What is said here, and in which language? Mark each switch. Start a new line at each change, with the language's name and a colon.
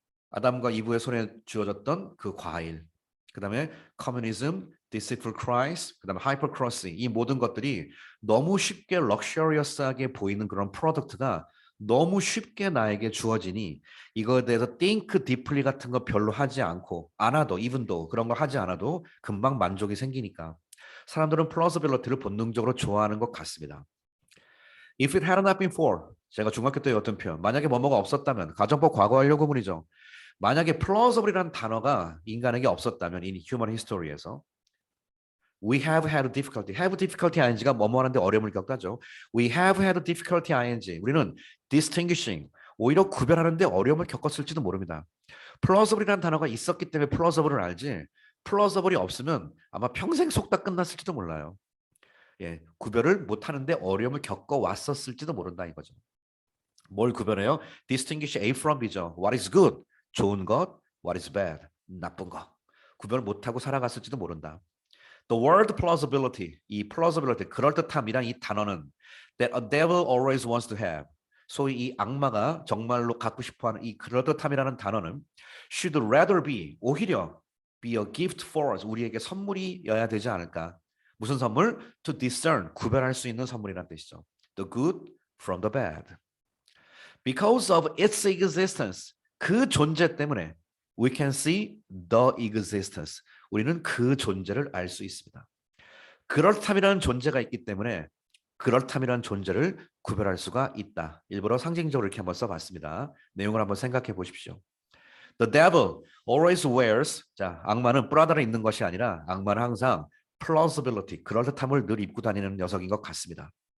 Korean: 아담과 이브의 손에 주어졌던 그 과일. 그다음에 communism, deceitful Christ, 그다음에 hypercrossy 이 모든 것들이 너무 쉽게 luxurious하게 보이는 그런 프로덕트가 너무 쉽게 나에게 주어지니 이거에 대해서
English: think deeply
Korean: 같은 거 별로 하지 않고 않아도
English: even though
Korean: 그런 거 하지 않아도 금방 만족이 생기니까 사람들은 plausibility를 본능적으로 좋아하는 것 같습니다.
English: If it had not been for
Korean: 제가 중학교 때 어떤 표현 만약에 뭐뭐가 없었다면 가정법 과거 완료 구문이죠. 만약에 plausible이라는 단어가 인간에게 없었다면
English: in human history에서 we have had difficulty.
Korean: have difficulty ing가 뭐뭐 하는데 어려움을 겪다죠.
English: we have had difficulty ing.
Korean: 우리는 distinguishing. 오히려 구별하는데 어려움을 겪었을지도 모릅니다. plausible이라는 단어가 있었기 때문에 plausible을 알지. plausible이 없으면 아마 평생 속다 끝났을지도 몰라요. 예, 구별을 못하는데 어려움을 겪어왔었을지도 모른다 이거죠. 뭘 구별해요?
English: distinguish A from B죠. What is good?
Korean: 좋은 것.
English: What is bad?
Korean: 나쁜 것. 구별 못하고 살아갔을지도 모른다.
English: The word plausibility, 이 plausibility,
Korean: 그럴듯함이란 이 단어는
English: that a devil always wants to have.
Korean: 소위 이 악마가 정말로 갖고 싶어하는 이 그럴듯함이라는 단어는
English: should rather be,
Korean: 오히려
English: be a gift for us,
Korean: 우리에게 선물이어야 되지 않을까. 무슨 선물?
English: To discern,
Korean: 구별할 수 있는 선물이란 뜻이죠.
English: The good from the bad. Because of its existence,
Korean: 그 존재 때문에
English: we can see the existence.
Korean: 우리는 그 존재를 알 수 있습니다. 그럴함이라는 존재가 있기 때문에 그럴함이라는 존재를 구별할 수가 있다. 일부러 상징적으로 이렇게 한번 써봤습니다. 내용을 한번 생각해 보십시오.
English: The devil always wears.
Korean: 자, 악마는 프라다를 입는 것이 아니라 악마는 항상 plausibility, 그럴듯함을 늘 입고 다니는 녀석인 것 같습니다.